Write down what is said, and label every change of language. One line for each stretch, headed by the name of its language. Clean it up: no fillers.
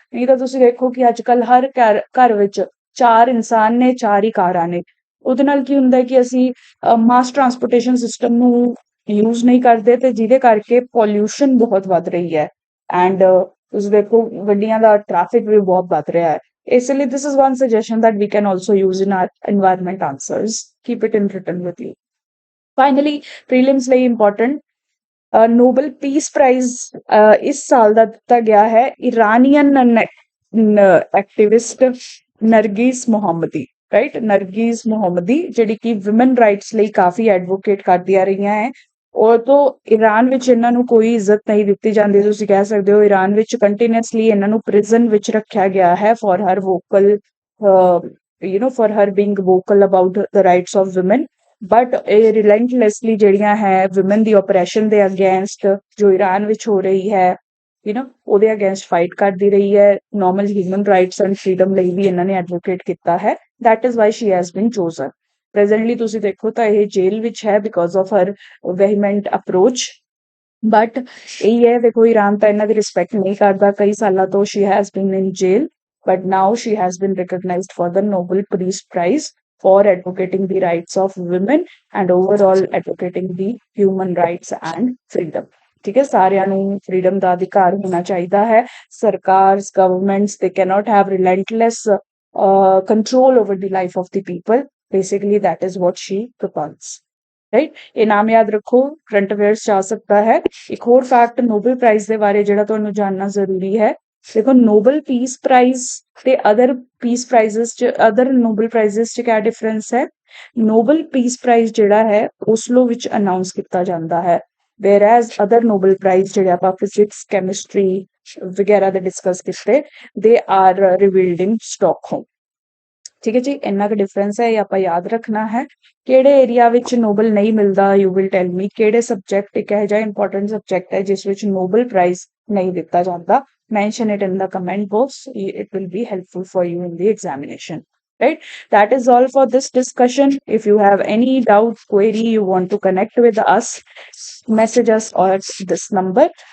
Punjabi: ਨਹੀਂ ਤਾਂ ਤੁਸੀਂ ਦੇਖੋ ਕਿ ਅੱਜ ਕੱਲ ਹਰ ਘਰ ਵਿੱਚ 4 ਇਨਸਾਨ ਨੇ, 4 ਹੀ ਕਾਰਾਂ ਨੇ। ਉਹਦੇ ਨਾਲ ਕੀ ਹੁੰਦਾ ਹੈ ਕਿ ਅਸੀਂ ਮਾਸ ਟਰਾਂਸਪੋਰਟੇਸ਼ਨ ਸਿਸਟਮ ਨੂੰ ਯੂਜ਼ ਨਹੀਂ ਕਰਦੇ ਤੇ ਜਿਹਦੇ ਕਰਕੇ ਪੋਲਿਊਸ਼ਨ ਬਹੁਤ ਵੱਧ ਰਹੀ ਹੈ ਐਂਡ ਤੁਸੀਂ ਦੇਖੋ ਗੱਡੀਆਂ ਦਾ ਟ੍ਰੈਫਿਕ ਵੀ ਬਹੁਤ ਵੱਧ ਰਿਹਾ ਹੈ।
English: इसलिए this is one suggestion that we can also use in our environment answers. Keep it in written with you. Finally, prelims ਲਈ important
Punjabi: ਨੋਬਲ ਪੀਸ ਪ੍ਰਾਈਜ਼ ਇਸ ਸਾਲ ਦਾ ਦਿੱਤਾ ਗਿਆ ਹੈ ਇਰਾਨੀਅਨ ਐਕਟਿਵਿਸਟ ਨਰਗਿਸ ਮੁਹੰਮਦੀ, ਰਾਈਟ, ਨਰਗਿਸ ਮੁਹੰਮਦੀ, ਜਿਹੜੀ ਕਿ ਵਿਮਨ ਰਾਈਟਸ ਲਈ ਕਾਫੀ ਐਡਵੋਕੇਟ ਕਰਦੀਆਂ ਰਹੀਆਂ ਹੈ। ਉਹ ਤੋਂ ਈਰਾਨ ਵਿੱਚ ਇਹਨਾਂ ਨੂੰ ਕੋਈ ਇੱਜ਼ਤ ਨਹੀਂ ਦਿੱਤੀ ਜਾਂਦੀ, ਤੁਸੀਂ ਕਹਿ ਸਕਦੇ ਹੋ ਈਰਾਨ ਵਿੱਚ ਕੰਟੀਨਿਊਸਲੀ ਇਹਨਾਂ ਨੂੰ ਪ੍ਰਿਜ਼ਨ ਵਿੱਚ ਰੱਖਿਆ ਗਿਆ ਹੈ
English: For her vocal for her being vocal about the rights of women.
Punjabi: But ਇਹ ਰਿਲੈਂਟਲੈਸਲੀ ਜਿਹੜੀਆਂ ਹੈ ਵਿਮਨ ਦੀ ਓਪਰੈਸ਼ਨ ਦੇ ਅਗੇਂਸਟ ਜੋ ਈਰਾਨ ਵਿੱਚ ਹੋ ਰਹੀ ਹੈ ਉਹਦੇ ਅਗੇਂਸਟ ਫਾਈਟ ਕਰਦੀ ਰਹੀ ਹੈ। Normal human rights and freedom ਲਈ ਵੀ ਇਹਨਾਂ ਨੇ ਐਡਵੋਕੇਟ ਕੀਤਾ ਹੈ।
English: That is why she has been chosen. Presently
Punjabi: ਤੁਸੀਂ ਦੇਖੋ ਤਾਂ ਇਹ ਜੇਲ੍ਹ ਵਿੱਚ ਹੈ
English: Because of her vehement approach.
Punjabi: But ਇਹ ਹੈ, ਦੇਖੋ ਈਰਾਨ ਤਾਂ ਇਹਨਾਂ ਦੀ ਰਿਸਪੈਕਟ ਨਹੀਂ ਕਰਦਾ ਕਈ ਸਾਲਾਂ ਤੋਂ।
English: She has been in jail but now she has been recognized for the Nobel Peace Prize for advocating the rights of women and overall advocating the human rights and freedom।
Punjabi: ਠੀਕ ਹੈ, ਸਾਰਿਆਂ ਨੂੰ freedom ਦਾ ਅਧਿਕਾਰ ਹੋਣਾ ਚਾਹੀਦਾ ਹੈ।
English: ਸਰਕਾਰਸ, governments, they cannot have relentless control over the life of the people। Basically that is what she proposes, right.
Punjabi: ਇਹ ਨਾਮ ਯਾਦ ਰੱਖੋ, ਕਰੰਟ ਅਫੇਅਰਸ 'ਚ ਆ ਸਕਦਾ ਹੈ। ਇੱਕ ਹੋਰ ਫੈਕਟ ਨੋਬਲ ਪ੍ਰਾਈਜ਼ ਦੇ ਬਾਰੇ ਜਿਹੜਾ ਤੁਹਾਨੂੰ ਜਾਣਨਾ ਜ਼ਰੂਰੀ ਹੈ, ਦੇਖੋ ਨੋਬਲ ਪੀਸ ਪ੍ਰਾਈਜ਼ ਤੇ ਅਦਰ ਪੀਸ ਪ੍ਰਾਈਜ਼ਸ 'ਚ, ਅਦਰ ਨੋਬਲ ਪ੍ਰਾਈਜ਼ਸ 'ਚ ਕਿਆ ਡਿਫਰੈਂਸ ਹੈ। ਨੋਬਲ ਪੀਸ ਪ੍ਰਾਈਜ਼ ਜਿਹੜਾ ਹੈ ਓਸਲੋ ਵਿੱਚ ਅਨਾਉਂਸ ਕੀਤਾ ਜਾਂਦਾ ਹੈ, whereas ਅਦਰ ਨੋਬਲ ਪ੍ਰਾਈਜ਼ ਜਿਹੜੇ ਆਪਾਂ ਫਿਜ਼ਿਕਸ, ਕੈਮਿਸਟਰੀ ਵਗੈਰਾ ਦੇ ਡਿਸਕਸ ਕੀਤੇ,
English: They are revealed in Stockholm.
Punjabi: ਠੀਕ ਹੈ ਜੀ, ਇੰਨਾ ਕੁ ਡਿਫਰੈਂਸ ਹੈ, ਇਹ ਆਪਾਂ ਯਾਦ ਰੱਖਣਾ ਹੈ। ਕਿਹੜੇ ਏਰੀਆ ਵਿੱਚ ਨੋਬਲ ਨਹੀਂ ਮਿਲਦਾ,
English: You will tell me.
Punjabi: ਕਿਹੜੇ ਸਬਜੈਕਟ ਇੱਕ ਇਹੋ ਜਿਹਾ ਇੰਪੋਰਟੈਂਟ ਸਬਜੈਕਟ ਹੈ ਜਿਸ ਵਿੱਚ ਨੋਬਲ ਪ੍ਰਾਈਜ਼ ਨਹੀਂ ਦਿੱਤਾ ਜਾਂਦਾ,
English: mention it in the comment box, it will be helpful for you in the examination, right? That is all for this discussion. If you have any doubt, query, you want to connect with us, message us at this number.